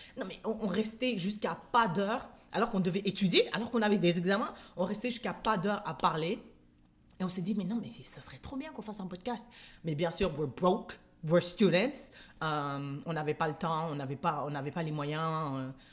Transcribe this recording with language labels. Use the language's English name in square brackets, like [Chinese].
[French] Non, mais on restait jusqu'à pas d'heure, alors qu'on devait étudier, alors qu'on avait des examens, on restait jusqu'à pas d'heure à parler. Et on s'est dit, mais non, mais ça serait trop bien qu'on fasse un podcast. Mais bien sûr, [English] we're broke, we're students. [French] On n'avait pas le temps, on n'avait pas les moyens.